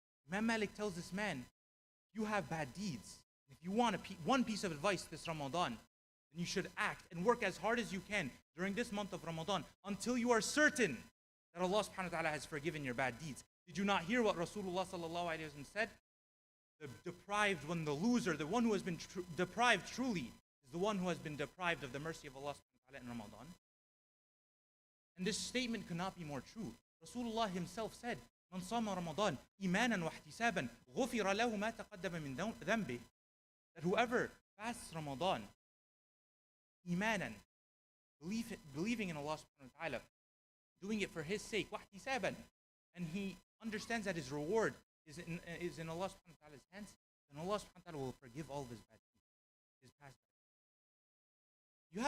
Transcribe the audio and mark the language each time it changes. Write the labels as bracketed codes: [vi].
[en] Imam Malik tells this man, you have bad deeds. If you want one piece of advice this Ramadan, then you should act and work as hard as you can during this month of Ramadan until you are certain that Allah subhanahu wa ta'ala has forgiven your bad deeds. Did you not hear what Rasulullah sallallahu alayhi wa sallam said? The deprived one, the loser, the one who has been deprived truly is the one who has been deprived of the mercy of Allah subhanahu wa ta'ala in Ramadan. And this statement could not be more true. Rasulullah himself said, [ar] من صام رمضان إيمانا واحتسابا غفر له ما تقدم من ذنبه. [en] That whoever fasts Ramadan, imanan, believing in Allah subhanahu wa ta'ala, doing it for his sake, wahtisaban, and he understands that his reward is in Allah subhanahu wa ta'ala's hands, then Allah subhanahu wa ta'ala will forgive all of his bad deeds, his past bad deeds.